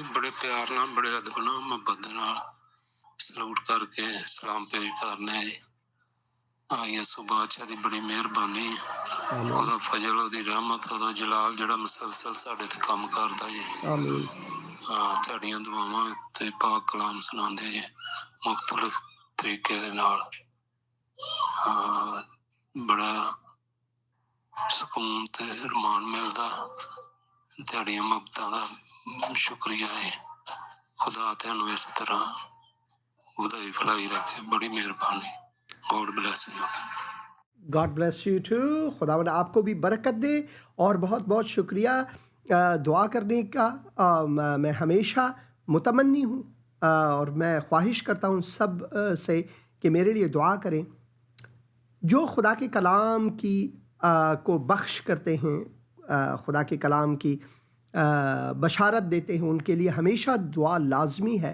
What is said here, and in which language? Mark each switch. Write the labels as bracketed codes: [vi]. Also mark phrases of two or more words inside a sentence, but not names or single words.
[pa] پیار نال بڑے ادب نال محبت دے نال سلوٹ کر کے سلام پیش کرنے جی. یسوع بادشاہ دی بڑی مہربانی، خدا فضل دی رحمت، خدا جلال جڑا مسلسل ساڈے تے کام کردا جی. آمین. تہاڈیاں دعاواں تے پاک کلام سناندے جی مختلف طریقے دے نال. بڑا سکون تے رمان ملدا. تہاڈیاں محبتاں دا شکریہ جی. خدا تینوں اس طرح خدائی فلائی رکھے. بڑی مہربانی. [en] God bless you. God bless you too. [ur] خداوند آپ کو بھی برکت دے. اور بہت بہت شکریہ دعا کرنے کا. میں ہمیشہ متمنی ہوں اور میں خواہش کرتا ہوں سب سے کہ میرے لیے دعا کریں. جو خدا کے کلام کی کو بخش کرتے ہیں، خدا کے کلام کی بشارت دیتے ہیں، ان کے لیے ہمیشہ دعا لازمی ہے.